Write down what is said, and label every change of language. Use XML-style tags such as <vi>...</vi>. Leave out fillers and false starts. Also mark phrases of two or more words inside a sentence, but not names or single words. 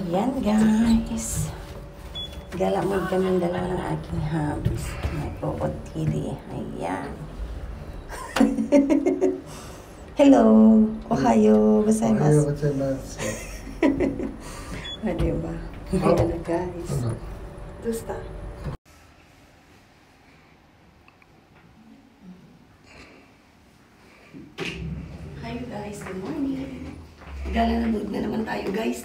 <tl>Yan guys. Galamod kami dalawa ng aking hubs. May pokotili. Ayan. Hello.</tl> <ja>Ohayo gozaimasu. Ohayo gozaimasu.</ja> <tl>O, diba? Ayan guys.</tl> <en>Dusta? Hi guys, good morning.</en> <tl>Galamod na naman tayo guys.</tl>